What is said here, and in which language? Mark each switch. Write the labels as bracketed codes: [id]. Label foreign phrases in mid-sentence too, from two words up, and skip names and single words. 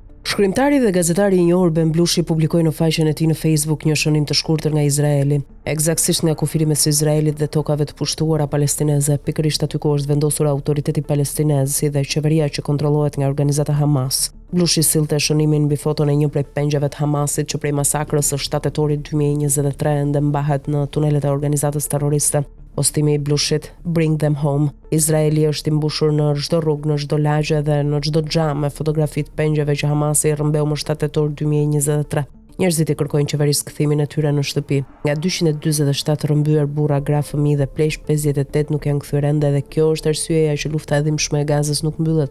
[sq] Shkrimtari dhe gazetari i njohur Ben Blushi publikoi në faqen e tij në Facebook një shënim të shkurtër nga Izraeli, eksaktësisht nga kufiri mes Izraelit dhe tokave të pushtuara palestineze, pikërisht aty ku është vendosur autoriteti palestinez si dhe qeveria që kontrollohet nga organizata Hamas. Blushi sillte shënimin mbi foton e një prej pengjave të Hamasit që prej masakrës së 7 tetorit 2023 ende mbahet në tunelet e organizatës terroriste. Postimi i Blushit, [en] Bring them home. [sq] Izraeli është i mbushur në çdo rrugë, në çdo lagje dhe në çdo xham me fotografi të pengjave që Hamasi rrëmbeu më 7 tetor 2023. Njerëzit i kërkojnë qeverisë kthimin e tyre në shtëpi. Nga 247 rrëmbyer burra, gra, fëmijë dhe pleq, 58 nuk janë kthyer ende dhe kjo është arsyeja që lufta e dhimbshme e Gazës nuk mbyllet.